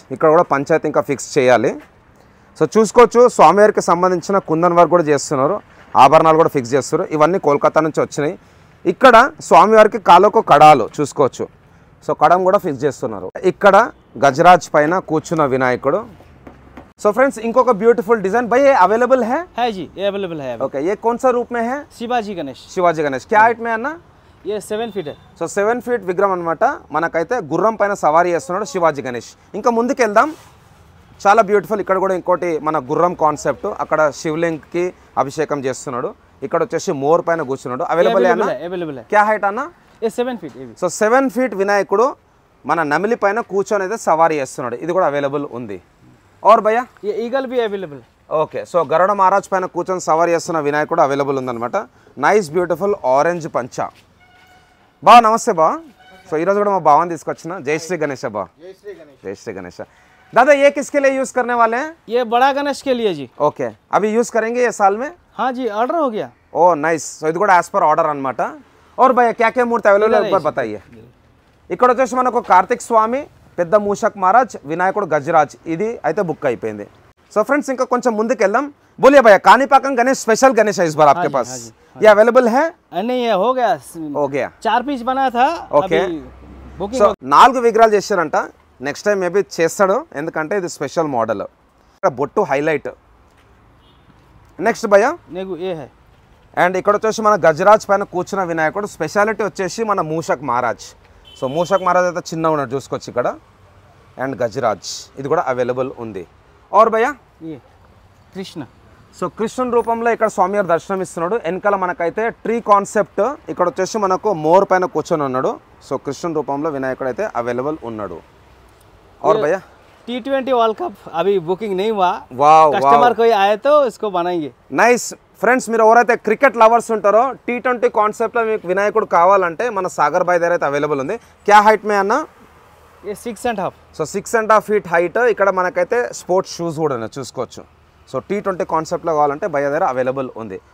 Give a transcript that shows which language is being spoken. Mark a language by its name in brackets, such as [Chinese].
[Telugu] ఇక్కడ కూడా పంచాయతీ ఇంకా ఫిక్స్ చేయాలి. సో చూసుకోవచ్చు. స్వామివారికి సంబంధించిన కుందన్ వర్క్ కూడా చేస్తున్నారు, ఆభరణాలు కూడా ఫిక్స్ చేస్తారు. ఇవన్నీ కోల్కతా నుంచి వచ్చినాయి. ఇక్కడ స్వామివారికి కాళ్ళకు కడాలు చూసుకోవచ్చు. సో కడం కూడా ఫిక్స్ చేస్తున్నారు. ఇక్కడ గజరాజ్ పైన కూర్చున్న వినాయకుడు. [Hindi] सो फ्रेंड्स, इंको ब्यूटीफुल डिजाइन भाई ये अवेलेबल है जी, ये अवेलेबल है. ओके, ये कौन सा रूप में है? शिवाजी गणेश. शिवाजी गणेश क्या हाइट में है ना? ये 7 फीट है. [Telugu] సో 7 ఫీట్ విగ్రహం అనమాట. మనకైతే గుర్రం పైన సవారీ చేస్తున్నాడు శివాజీ గణేష్. ఇంకా ముందుకు వెళ్దాం. చాలా బ్యూటిఫుల్. ఇక్కడ కూడా ఇంకోటి మన గుర్రం కాన్సెప్ట్. అక్కడ శివలింగ్కి అభిషేకం చేస్తున్నాడు. ఇక్కడ వచ్చేసి మోర్ పైన కూర్చున్నాడు. [Hindi] అవైలబుల్ है क्या हाइट అన్న? ये 7 फीट. [Telugu] సో 7 ఫీట్ వినాయకుడు మన నమిలి పైన కూర్చొని అయితే సవారీ చేస్తున్నాడు. ఇది కూడా అవైలబుల్ ఉంది. [Hindi] और भैया ये ईगल भी अवेलेबल है. [Telugu] ఓకే సో గరుడ మహారాజ్ పైన కూర్చొని సవారీ చేస్తున్న వినాయకుడు అవైలబుల్ ఉందన్నమాట. నైస్ బ్యూటిఫుల్ ఆరెంజ్ పంచా. బా నమస్తే బా. సో ఈరోజు కూడా మా బావని తీసుకొచ్చిన. జై శ్రీ గణేష బా. [Hindi] जय श्री गणेश. दादा ये किसके लिए यूज करने वाले हैं? ये बड़ा गणेश के लिए जी. ओके अभी यूज करेंगे ये साल में? हाँ जी ऑर्डर हो गया. [English] Oh nice. [Telugu] సో ఇది కూడా [English] as per order [Telugu] అన్నమాట. [Hindi] और भैया क्या क्या मूर्ति अवेलेबल है ऊपर बताइए. [Telugu] ఇక్కడ వచ్చేసి మనకు కార్తిక్ స్వామి, పెద్ద మూషక్ మహారాజ్, వినాయకుడు గజరాజ్ ఇది అయితే బుక్ అయిపోయింది. సో ఫ్రెండ్స్ ఇంకా కొంచెం ముందుకు వెళ్దాం. [Hindi] बोलिए भैया कानीपाकम गणेश स्पेशल गणेश है इस बार आपके पास. ये अवेलेबल है? नहीं ये हो गया 4 पीस बना था. Okay booking. [Telugu] సో 4 విగ్రహాలు చేశారంట. నెక్స్ట్ టైం మేబీ చేస్తాడు ఎందుకంటే ఇది స్పెషల్ మోడల్. బొట్టు హైలైట్. నెక్స్ట్ భయ్యా [Hindi] ये है. [Telugu] అండ్ ఇక్కడ వచ్చేసి మన గజరాజ్ పైన కూర్చున్న వినాయకుడు స్పెషాలిటీ వచ్చేసి మన మూషక్ మహారాజ్. సో మూషక్ మహారాజ్ అయితే చిన్న ఉన్నాడు చూసుకోవచ్చు ఇక్కడ. అండ్ గజరాజ్ ఇది కూడా అవైలబుల్ ఉంది. [Hindi] और [Telugu] భయ్యా [Hindi] ये कृष्ण. [Telugu] సో కృష్ణుని రూపంలో ఇక్కడ స్వామి గారు దర్శనం ఇస్తున్నాడు. వెనకాల మనకైతే ట్రీ కాన్సెప్ట్. ఇక్కడ వచ్చేసి మనకు మోర్ పైన కూర్చొని ఉన్నాడు. సో కృష్ణుని రూపంలో వినాయకుడు అయితే అవైలబుల్ ఉన్నాడు. [Hindi] और भैया T20 वर्ल्ड कप अभी बुकिंग नहीं हुआ. वाव कस्टमर कोई आए तो इसको बनाएंगे. [English] Nice friends. [Telugu] మీరు ఎవరైతే క్రికెట్ లవర్స్ ఉంటారో T20 కాన్సెప్ట్లో మీకు వినాయకుడు కావాలంటే మన సాగర్ బాయ్ దగ్గర అయితే అవైలబుల్ ఉంది. [Hindi] క్యా హైట్ మే అన్న? ये 6.5. [Telugu] So 6.5 feet height. ఇక్కడ మనకైతే స్పోర్ట్స్ షూస్ కూడా ఉన్నాయి చూసుకోవచ్చు. సో T20 కాన్సెప్ట్లో కావాలంటే భయ్య దగ్గర అవైలబుల్ ఉంది.